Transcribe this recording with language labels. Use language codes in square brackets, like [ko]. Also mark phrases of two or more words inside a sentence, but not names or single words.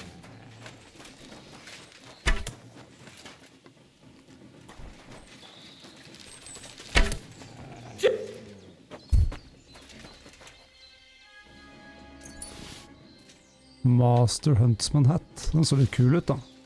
[no] Master Huntsman hat. Den så litt kul ut da.